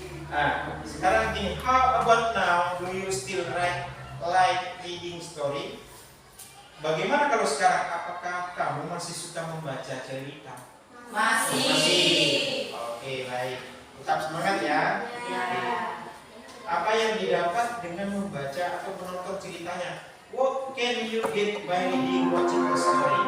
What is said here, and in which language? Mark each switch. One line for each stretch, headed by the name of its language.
Indonesian: Nah, sekarang gini,
English: how about now? Do you still like reading story?
Indonesian: Bagaimana kalau sekarang? Apakah kamu masih suka membaca cerita? Masih. Oke, baik. Tetap semangat ya. Iya. Apa yang didapat dengan membaca atau menonton ceritanya?
English: What can you get by reading, watching a story?